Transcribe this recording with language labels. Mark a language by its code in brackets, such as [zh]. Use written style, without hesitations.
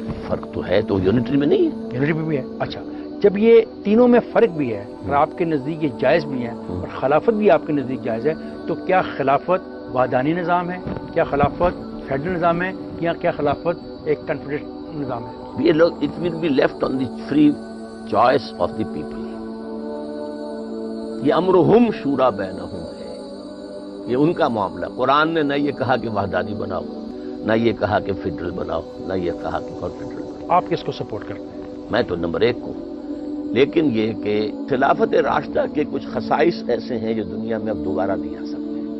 [ur] فرق تو ہے, تو یونٹری میں نہیں ہے. یونٹری میں بھی ہے. اچھا, جب یہ تینوں میں فرق بھی ہے اور آپ کے نزدیک یہ جائز بھی ہے اور خلافت بھی آپ کے نزدیک جائز ہے, تو کیا خلافت وحدانی نظام ہے, کیا خلافت فیڈرل نظام ہے, یا کیا خلافت ایک کنفیڈریشن نظام ہے؟ یہ لوگ [en] It will be left on the free choice of the people. [ur] یہ [ar] امرہم شورا بینہم [ur] ہے, یہ ان کا معاملہ. قرآن نے نہ یہ کہا کہ وحدانی بناؤ, نہ یہ کہا کہ فیڈرل بناؤ, نہ یہ کہا کہ کنفیڈرل بناؤ. آپ کس کو سپورٹ کرتے ہیں؟ میں تو نمبر 1 کو. لیکن یہ کہ خلافت راشدہ کے کچھ خصائص ایسے ہیں جو دنیا میں اب دوبارہ نہیں آ سکتے.